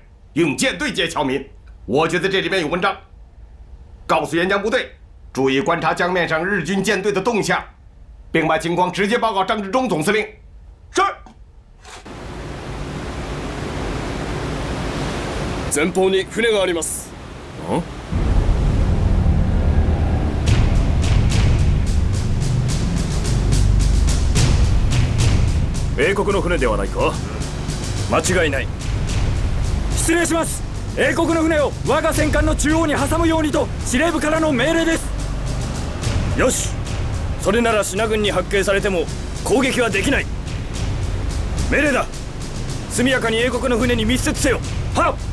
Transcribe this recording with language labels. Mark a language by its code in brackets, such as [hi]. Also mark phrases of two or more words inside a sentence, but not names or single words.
[zh] 用舰队接侨民，我觉得这里面有文章。告诉沿江部队，注意观察江面上日军舰队的动向，并把情况直接报告张治中总司令。是。 [ja] 前方に船があります。英国の船ではないか。間違いない。失礼します。英国の船を我が戦艦の中央に挟むようにと司令部からの命令です。よし、それなら信軍に発見されても攻撃はできない。命令だ。速やかに英国の船に密接せよ。はっ。